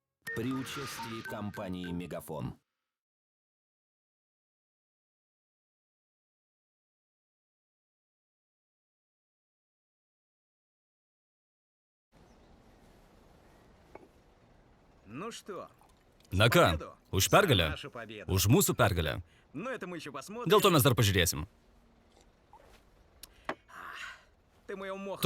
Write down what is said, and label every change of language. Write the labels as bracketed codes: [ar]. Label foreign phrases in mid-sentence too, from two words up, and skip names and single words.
[ru] При участии компании «Мегафон». Ну что, [lt] Na ką, už pergalę? [ru] наша победа. [lt] Už mūsų pergalę. [ru] Но это мы еще посмотрим. [lt] Dėl to mes dar pažiūrėsim. [ru] Ты моего моха.